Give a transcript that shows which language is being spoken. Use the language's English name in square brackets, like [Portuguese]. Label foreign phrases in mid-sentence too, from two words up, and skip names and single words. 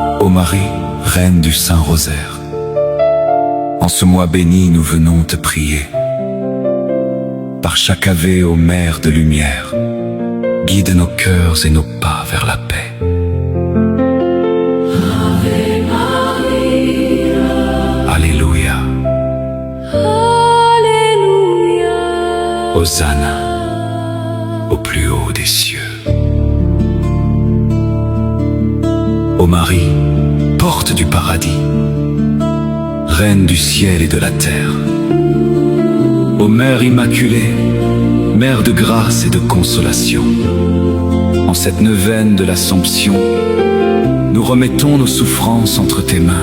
[French] Marie, reine du Saint-Rosaire, en ce mois béni nous venons te prier. Par chaque ave, ô Mère de lumière, guide nos cœurs et nos pas vers la paix. [Latin] Ave Maria. [French] Alléluia. Alléluia. Hosanna au plus haut des cieux. Ô Marie, porte du paradis, reine du ciel et de la terre, ô Mère immaculée, Mère de grâce et de consolation, en cette neuvaine de l'Assomption, nous remettons nos souffrances entre tes mains.